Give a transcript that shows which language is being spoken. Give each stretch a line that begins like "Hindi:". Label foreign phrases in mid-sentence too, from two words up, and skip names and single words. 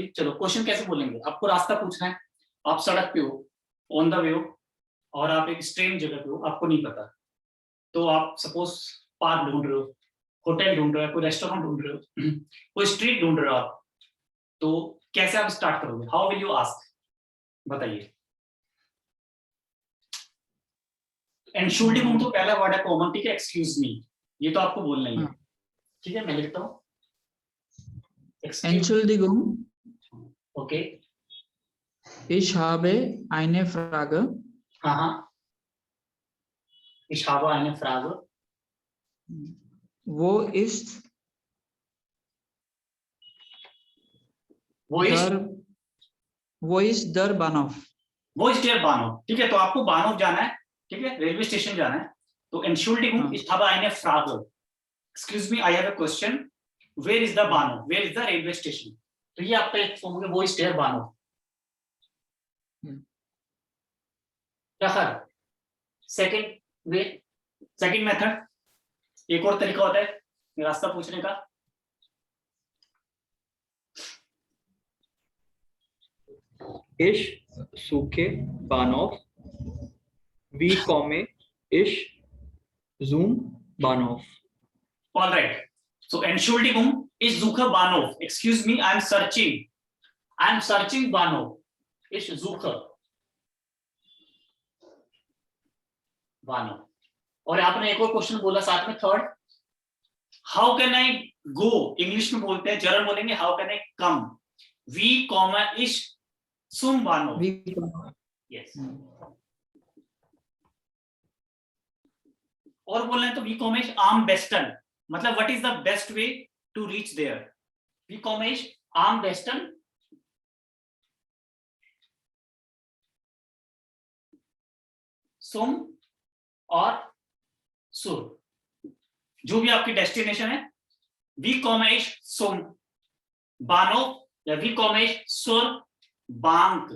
Hindi: चलो क्वेश्चन कैसे बोलेंगे, आपको रास्ता पूछना है, आप सड़क पे हो,
English: on the way
Hindi: हो, और आप एक स्ट्रेंज जगह पे हो, आपको नहीं पता, तो आप सपोज पार्क ढूंढ रहे हो, होटल ढूंढ रहे हो, कोई रेस्टोरेंट ढूंढ रहे हो, कोई स्ट्रीट ढूंढ रहे हो आप, तो कैसे आप स्टार्ट करोगे,
English: how will you ask,
Hindi: बताइए। एंशुल्डिगुंग तो पहला वर्ड है कॉमन, ठीक है,
English: excuse me,
Hindi: ये तो आपको बोलना ही है, ठीक है। मैं लिखता हूँ
German: Entschuldigung,
Hindi: ओके,
German: ich habe eine Frage.
Hindi: हाँ हाँ,
German: ich habe eine Frage, Wo ist wo ist der, wo ist der Bahnhof? wo ist der Bahnhof,
Hindi: ठीक है। तो आपको बानोव जाना है, ठीक है,
English: railway station
Hindi: जाना है, तो
German: Entschuldigung, ich habe eine Frage,
English: excuse me, I have a question, where is the Bahnhof, where is the railway station,
Hindi: तो ये आपका एक फॉर्म है,
German: wo ist der Bahnhof.
Hindi: प्रखर,
English: second way, second method,
Hindi: एक और तरीका होता है रास्ता पूछने का।
German: Ich suche Bahnhof. Wie komme ich zum Bahnhof?
English: All right, so
German: Entschuldigung, ich suche Bahnhof,
English: excuse me, I am searching Bahnhof,
German: ich suche Bahnhof।
Hindi: और आपने एक और क्वेश्चन बोला साथ में, थर्ड,
English: how can I go,
Hindi: इंग्लिश में बोलते हैं, जर्मन बोलेंगे
English: how can I come,
German: wie komme ich zum Bahnhof,
Hindi: यस। और बोलना है तो
German: wie komme ich am besten,
Hindi: मतलब
English: what is the best way to reach there,
German: wie komme ich am besten,
Hindi: सुम और सुर, जो भी आपकी डेस्टिनेशन है,
German: wie komm ich zum Bahnhof
Hindi: या
German: wie komm ich zur Bank.